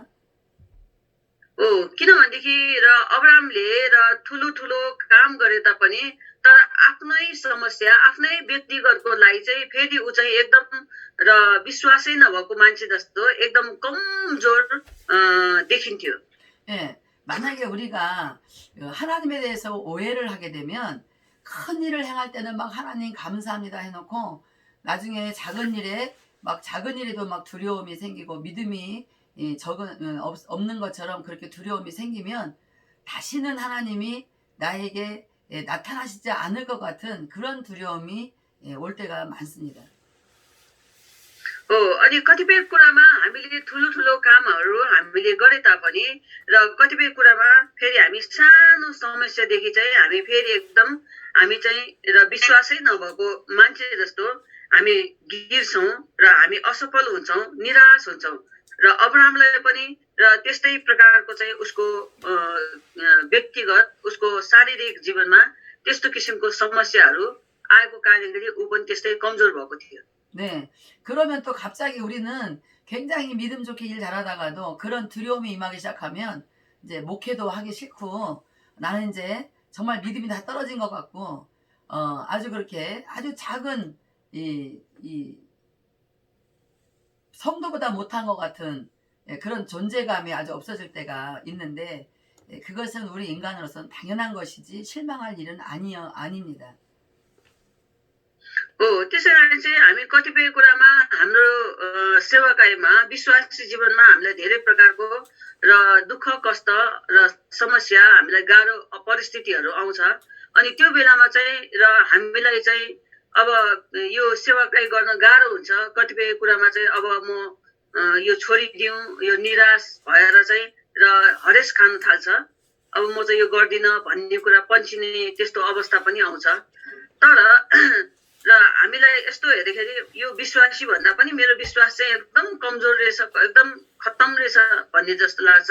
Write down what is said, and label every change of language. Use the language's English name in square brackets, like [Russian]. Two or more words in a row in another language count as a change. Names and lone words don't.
[Nepali] किनभनेदेखि र अब्राहमले र ठुलो काम गरे तापनि तर आफ्नै समस्या आफ्नै व्यक्तिगतको लागि चाहिँ फेरि ऊ चाहिँ एकदम र विश्वासै नभएको मान्छे जस्तो एकदम कमजोर देखिन्थ्यो. [Korean] 예, 만약에 우리가 하나님에 대해서 오해를 하게 되면 큰 일을 행할 때는 막 하나님 감사합니다 해놓고 나중에 작은 일에도 막 두려움이 생기고 믿음이 없는 것처럼 그렇게 두려움이 생기면 다시는 하나님이 나에게 나타나시지 않을 것 같은 그런 두려움이 올 때가 많습니다. [Nepali] अनि कतिपय कुरामा हामीले ठुलो कामहरू हामीले गरे तापनि र कतिपय कुरामा फेरि हामी सानो समस्यादेखि चाहिँ हामी फेरि एकदम हामी चाहिँ र विश्वासै नभएको मान्छे जस्तो हामी गिर्छौं र हामी असफल हुन्छौं निराश हुन्छौं र अब्राहमलाई पनि र त्यस्तै प्रकारको चाहिँ उसको व्यक्तिगत उसको शारीरिक जीवनमा त्यस्तो किसिमको समस्याहरू आएको कारणले ऊ पनि त्यस्तै कमजोर भएको थियो. [Korean] 네, 그러면 또 갑자기 우리는 굉장히 믿음 좋게 일 잘하다가도 그런 두려움이 임하기 시작하면 이제 목회도 하기 싫고 나는 이제 정말 믿음이 다 떨어진 것 같고 아주 그렇게 아주 작은 이 성도보다 못한 것 같은 그런 존재감이 아주 없어질 때가 있는데 그것은 우리 인간으로서는 당연한 것이지 실망할 일은 아닙니다. [Nepali] त्यसै कारण चाहिँ हामी कतिपय कुरामा हाम्रो सेवाकाईमा विश्वासी जीवनमा हामीलाई धेरै प्रकारको र दुःख कष्ट र समस्या हामीलाई गाह्रो परिस्थितिहरू आउँछ अनि त्यो बेलामा चाहिँ र हामीलाई चाहिँ अब यो सेवाकाई गर्न गाह्रो हुन्छ कतिपय कुरामा चाहिँ अब म यो छोडिदिउँ यो निराश भएर चाहिँ र हरेस खान थाल्छ अब म चाहिँ यो गर्दिन भन्ने कुरा पन्छिने त्यस्तो अवस्था पनि आउँछ तर र र हामीलाई यस्तो हेर्दाखेरि यो विश्वासी भन्दा पनि मेरो विश्वास चाहिँ एकदम कमजोर रहेछ, एकदम खत्तम रहेछ भन्ने जस्तो लाग्छ।